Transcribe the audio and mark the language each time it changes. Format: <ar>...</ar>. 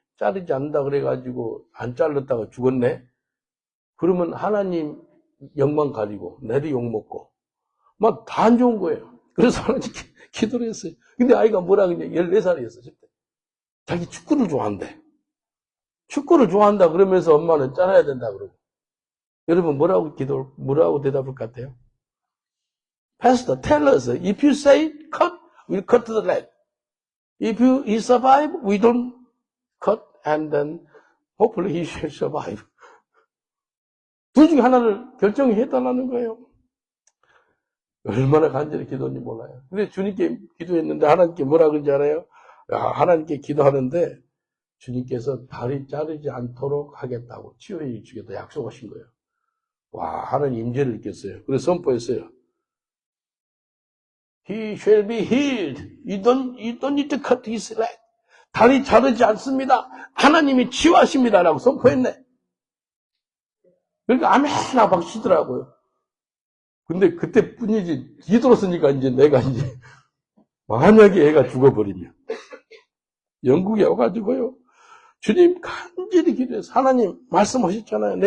<ko>자르지 않는다 그래가지고 안 잘랐다가 죽었네? 그러면 하나님 영광 가리고 내도 욕먹고 막 다 안 좋은 거예요. 그래서 하나님 기도를 했어요. 근데 아이가 뭐라 그러냐? 14살이었어. 자기 축구를 좋아한대. 축구를 좋아한다 그러면서 엄마는 잘라야 된다 그러고. 여러분 뭐라고 대답할 것 같아요?</ko> <en>Pastor, tell us, if you say cut, we'll cut the leg. If he survive, we don't cut, and then hopefully he shall survive.</en> <ko>둘 중에 하나를 결정해달라는 거예요. 얼마나 간절히 기도했는지 몰라요. 근데 주님께 기도했는데 하나님께 뭐라 그런지 알아요? 하나님께 기도하는데 주님께서 다리 자르지 않도록 하겠다고 치유해 주겠다 약속하신 거예요. 와, 하나님 임재를 느꼈어요. 그래서 선포했어요.</ko> <en>He shall be healed. You don't need to cut his leg.</en> <ko>다리 자르지 않습니다. 하나님이 치유하십니다. 라고 선포했네. 그러니까 아멘이나 박치더라고요. 근데 그때뿐이지, 기도했으니까 이제 내가 이제, 만약에 애가 죽어버리면, 영국에 와가지고요, 주님 간절히 기도해서, 하나님 말씀하셨잖아요.</ko>